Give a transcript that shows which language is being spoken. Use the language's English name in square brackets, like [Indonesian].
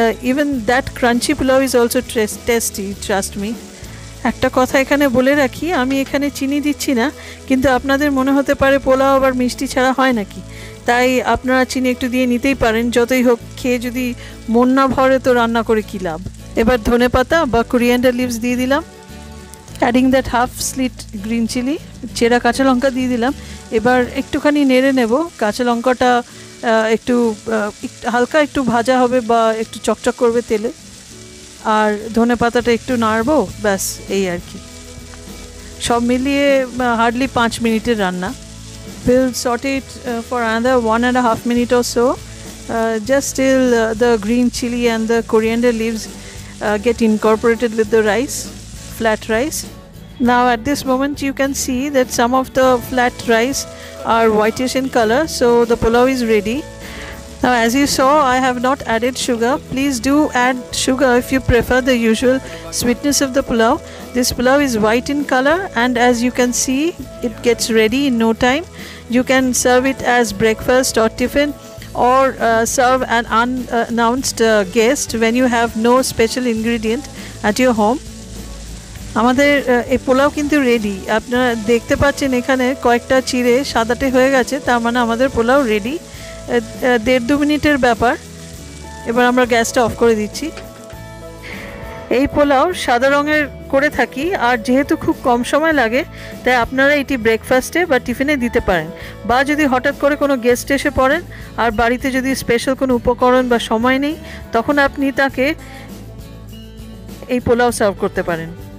[English] Even that crunchy pulao is also tasty, trust me. [Bangla] একটা কথা এখানে বলে রাখি, আমি এখানে চিনি দিচ্ছি না, কিন্তু আপনাদের মনে হতে পারে পোলাও আবার মিষ্টি ছাড়া হয় নাকি, তাই আপনারা চিনি একটু দিয়ে নিতেই পারেন। যতই হোক, খেয়ে যদি মন না ভরে তো রান্না করে কী লাভ। এবার ধনেপাতা বা কোরিয়ান্ডার লিভস দিয়ে দিলাম, [English] adding that half slit green chilli, [Bangla] চেরা কাঁচা লঙ্কা দিয়ে দিলাম। এবার একটুখানি নেড়ে নেব, কাঁচা লঙ্কাটা একটু হালকা একটু ভাজা হবে বা একটু চকচক করবে তেলে, আর ধনেপাতাটা একটু নাড়বো, ব্যাস এই আর কি। সব মিলিয়ে হার্ডলি 5 মিনিটের রান্না। [English] We'll saute it for another 1.5 minutes or so, just till the green chili and the coriander leaves get incorporated with the rice, flat rice. Now at this moment you can see that some of the flat rice are whitish in color, so the pulao is ready. Now, as you saw, I have not added sugar. Please do add sugar if you prefer the usual sweetness of the pulao. This pulao is white in color, and as you can see, it gets ready in no time. You can serve it as breakfast or tiffin, or serve an unannounced guest when you have no special ingredient at your home. [Bangla] আমাদের এই পোলাও কিন্তু ready. আপনারা দেখতে পাচ্ছেন এখানে কয়েকটা চিড়ে সাদাটে হয়ে গেছে, তার মানে আমাদের পোলাও রেডি। 1.5-2 মিনিটের ব্যাপার। এবার আমরা গ্যাসটা অফ করে দিচ্ছি। এই পোলাও সাদা রঙের করে থাকি, আর যেহেতু খুব কম সময় লাগে তাই আপনারা এটি ব্রেকফাস্টে বা টিফিনে দিতে পারেন, বা যদি হঠাৎ করে কোনো গেস্ট এসে পড়েন আর বাড়িতে যদি স্পেশাল কোনো উপকরণ বা সময় নেই, তখন আপনি তাকে এই পোলাও সার্ভ করতে পারেন।